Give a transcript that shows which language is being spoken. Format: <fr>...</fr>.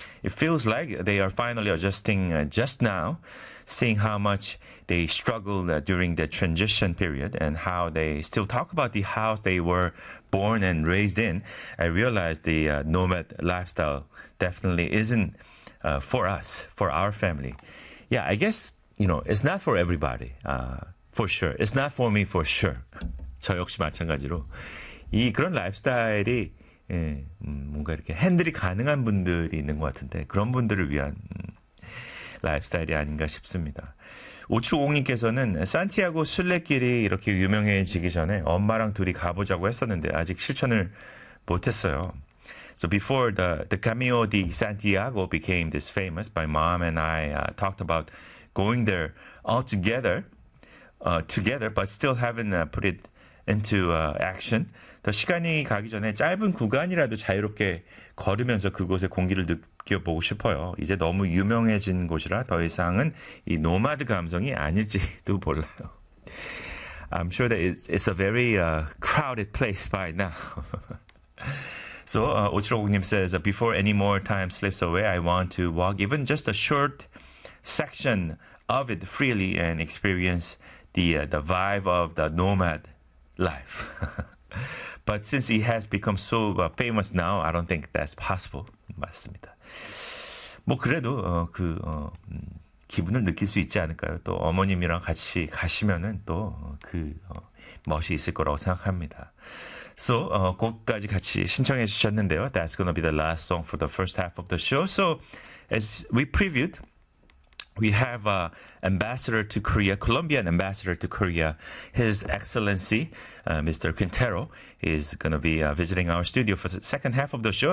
<en>It feels like they are finally adjusting just now, seeing how much they struggled during the transition period and how they still talk about the house they were born and raised in. I realized the nomad lifestyle definitely isn't for us, for our family. Yeah, I guess, you know, it's not for everybody. For sure. It's not for me, for sure.</en> <ko>저 역시 마찬가지로. 이 그런 라이프스타일이 예, 뭔가 이렇게 핸들이 가능한 분들이 있는 것 같은데 그런 분들을 위한 라이프스타일이 아닌가 싶습니다. 오추공님께서는 산티아고 순례길이 이렇게 유명해지기 전에 엄마랑 둘이 가보자고 했었는데 아직 실천을 못했어요.</ko> <en>So before the Camino de Santiago became this famous, my mom and I talked about going there all together. Together, but still haven't put it into action.</en> <ko>더 시간이 가기 전에 짧은 구간이라도 자유롭게 걸으면서 그곳의 공기를 느껴보고 싶어요. 이제 너무 유명해진 곳이라 더 이상은 이 노마드 감성이 아닐지도 몰라요.</ko> <en>I'm sure that it's a very crowded place by now. So 오츠로국님 says, before any more time slips away, I want to walk even just a short section of it freely and experience the vibe of the nomad life. But since he has become so famous now, I don't think that's possible.</en> <ko>맞습니다. 뭐 그래도 기분을 느낄 수 있지 않을까요? 또 어머님이랑 같이 가시면은 또 그 멋이 있을 거라고 생각합니다. So, 곡까지 같이 신청해 주셨는데요.</ko> <en>That's gonna be the last song for the first half of the show. So, as we previewed, we have ambassador to Korea, Colombian ambassador to Korea, His Excellency, Mr. Quintero, is going to be visiting our studio for the second half of the show.</en>